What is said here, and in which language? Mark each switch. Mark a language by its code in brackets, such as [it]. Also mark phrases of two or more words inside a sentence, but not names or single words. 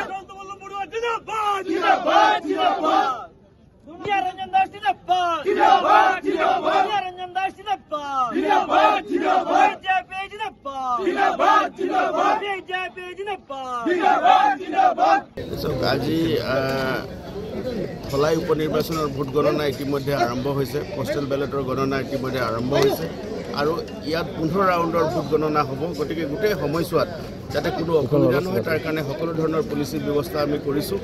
[hi] तो वल्लभ बड़ुआ जिंदाबाद जिंदाबाद जिंदाबाद। निहार रंजन दास जिंदाबाद जिंदाबाद जिंदाबाद। निहार रंजन दास जिंदाबाद जिंदाबाद जिंदाबाद। जय पे जिंदाबाद जिंदाबाद जिंदाबाद। जय पे जिंदाबाद जिंदाबाद जिंदाबाद। [as] আজি ধলাই উপনিৰ্বাচনৰ ভোট গণনা ইতিমধ্যে আৰম্ভ হৈছে। পোষ্টেল বেলটৰ গণনা ইতিমধ্যে আৰম্ভ হৈছে আৰু ইয়াত 15 ৰাউণ্ডৰ ভোট গণনা হ'ব। গতিকে গোটেই সময়ছোৱাত যাতে কোনো অসুবিধা নহয় তাৰ কাৰণে সকলো ধৰণৰ পুলিচি ব্যৱস্থা আমি কৰিছোঁ।